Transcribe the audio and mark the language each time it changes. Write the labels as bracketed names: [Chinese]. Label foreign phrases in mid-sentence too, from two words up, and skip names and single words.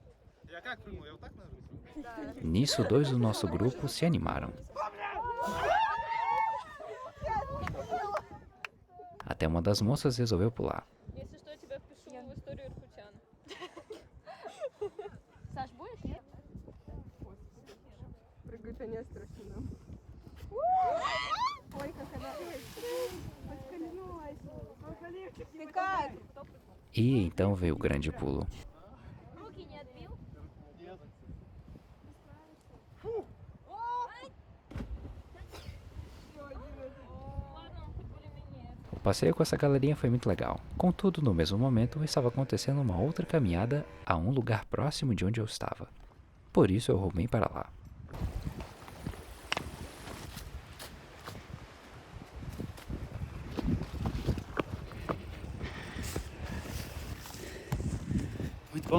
[Portuguese] Nisso, 2 do nosso grupo se animaram. até uma das moças resolveu pular. [Russian] Если что, я тебя впишу в историю иркутян. Саш, будешь? Нет? Прыгать не страшно. Ой, как она поскользнулась. Ты как? [Portuguese] E então veio o grande pulo. [Russian] Руки не отбил? Ладно, он хоть более-менее. [Portuguese] O passeio com essa galerinha foi muito legal. Contudo, no mesmo momento, estava acontecendo uma outra caminhada a um lugar próximo de onde eu estava. Por isso eu rumei para lá. Muito bom.